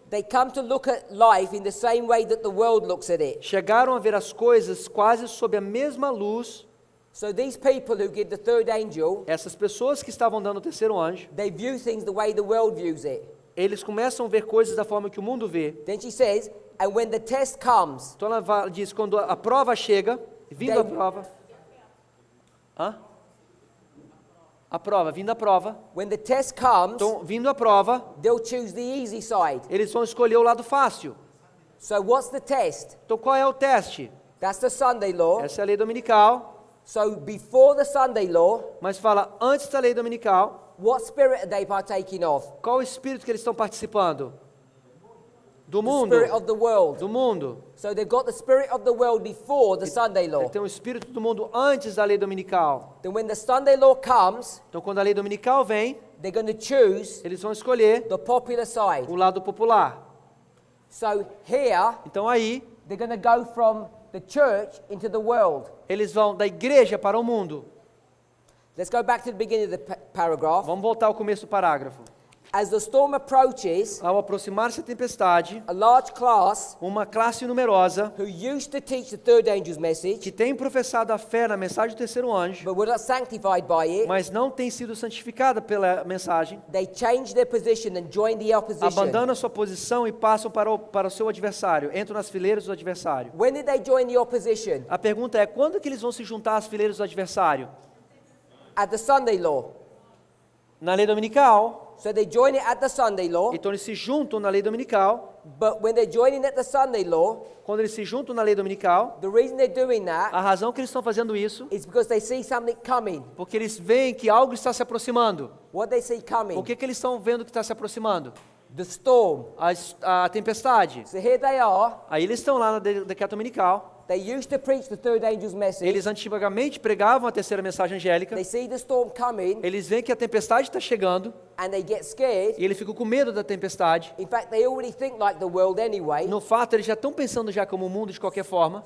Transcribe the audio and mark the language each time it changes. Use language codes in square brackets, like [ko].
[en] they come to look at life in the same way that the world looks at it. [pt] chegaram a ver as coisas quase sob a mesma luz. [en] So these people who give the third angel, [pt] Essas pessoas que estavam dando o terceiro anjo, [en] they view things the way the world views it. [pt] eles começam a ver coisas da forma que o mundo vê. [en] Then she says, and when the test comes, [pt] Então ela diz, quando a prova chega, vindo a prova... Hã? A prova, vindo a prova. [en] when the test comes, [pt] Então, vindo a prova, [en] they'll choose the easy side. [pt] eles vão escolher o lado fácil. [en] So what's the test? [pt] Então, qual é o teste? [en] That's the Sunday law. [pt] Essa é a lei dominical, [en] So before the Sunday law, [pt] mas fala antes da lei dominical, [en] what spirit are they partaking of? [pt] qual o espírito que eles estão participando? Do [en] The [pt] mundo. [en] spirit of the world. [pt] Do mundo. [en] So they've got the spirit of the world before the Sunday law. [pt] Tem o espírito do mundo antes da lei dominical. [en] Then when the Sunday law comes, [pt] Então, quando a lei dominical vem, [en] they're going to choose [pt] eles vão escolher [en] the popular side. [pt] o lado popular. [en] So here, [pt] Então, aí, [en] they're going to go from the church into the world. [pt] eles vão da igreja para o mundo. [en] Let's go back to the beginning of the paragraph. [pt] Vamos voltar ao começo do parágrafo. [en] As the storm approaches, [pt] Ao aproximar-se a tempestade, [en] a large class [pt] uma classe numerosa [en] who used to teach the third angel's message, [pt] que tem professado a fé na mensagem do terceiro anjo, [en] but were not sanctified by it, [pt] mas não tem sido santificada pela mensagem, [en] they changed their position and joined the opposition. [pt] abandonam a sua posição e passam para o seu adversário, entram nas fileiras do adversário. [en] When did they join the opposition? [pt] A pergunta é, quando que eles vão se juntar às fileiras do adversário? [en] At the Sunday law. [pt] Na lei dominical. [en] So they join it at the Sunday law, [pt] Então eles se juntam na lei dominical. [en] but when they're joining at the Sunday law, [pt] Quando eles se juntam na lei dominical, [en] the reason they're doing that [pt] a razão que eles estão fazendo isso, [en] is because they see something coming. [pt] porque eles veem que algo está se aproximando. [en] What they see coming? [pt] O que eles estão vendo que está se aproximando? [en] The storm. [pt] A tempestade. [en] So here they are, [pt] Aí eles estão lá no decreto dominical. [en] They used to preach the third angel's message. [pt] Eles antigamente pregavam a terceira mensagem angélica. [en] They see the storm coming [pt] Eles veem que a tempestade está chegando [en] and they get scared. [pt] e eles ficam com medo da tempestade. [en] In fact, they already think like the world anyway. [pt] No fato, eles já estão pensando já como o mundo de qualquer forma.